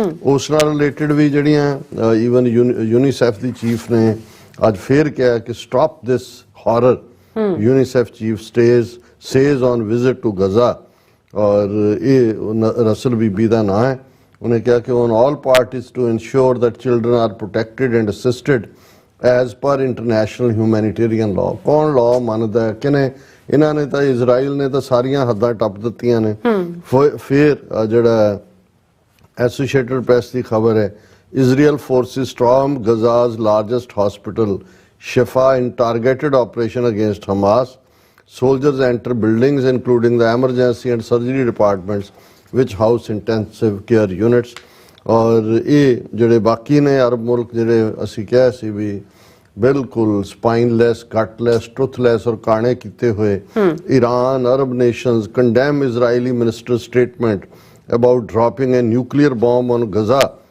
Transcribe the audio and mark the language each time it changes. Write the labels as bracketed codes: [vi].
[pa] ਉਸ ਨਾਲ ਰਿਲੇਟਡ ਵੀ ਜਿਹੜੀਆਂ ਈਵਨ ਯੂਨੀਸੈਫ ਦੀ ਚੀਫ ਨੇ ਅੱਜ ਫੇਰ ਕਿਹਾ ਕਿ [en] stop this horror, UNICEF chief says on visit to Gaza, [pa] ਔਰ ਇਹ ਰਸਲ ਬੀਬੀ ਦਾ ਨਾਂ ਹੈ। ਉਹਨੇ ਕਿਹਾ ਕਿ [en] On all parties to ensure that children are protected and assisted as per international humanitarian law. [pa] ਕੌਣ ਲਾਅ ਮੰਨਦਾ ਹੈ? ਕਿਨੇ? ਇਹਨਾਂ ਨੇ ਤਾਂ, ਇਜ਼ਰਾਈਲ ਨੇ ਤਾਂ ਸਾਰੀਆਂ ਹੱਦਾਂ ਟੱਪ ਦਿੱਤੀਆਂ ਨੇ। ਫਿਰ ਜਿਹੜਾ ਐਸੋਸੀਏਟਡ ਪ੍ਰੈਸ ਦੀ ਖਬਰ ਹੈ, [en] Israel forces storm Gaza's largest hospital, Shifa, in targeted operation against Hamas. Soldiers enter buildings including the emergency and surgery departments, which house intensive care units. [pa] ਔਰ ਇਹ ਜਿਹੜੇ ਬਾਕੀ ਨੇ ਅਰਬ ਮੁਲਕ ਜਿਹੜੇ ਅਸੀਂ ਕਿਹਾ ਸੀ ਵੀ ਬਿਲਕੁਲ ਸਪਾਈਨਲੈਸ, ਗਟਲੈਸ, ਟਰੂਥਲੈਸ ਔਰ ਕਾਣੇ ਕੀਤੇ ਹੋਏ, Iran, [en] Arab nations condemn Israeli minister statement about dropping a nuclear bomb on Gaza.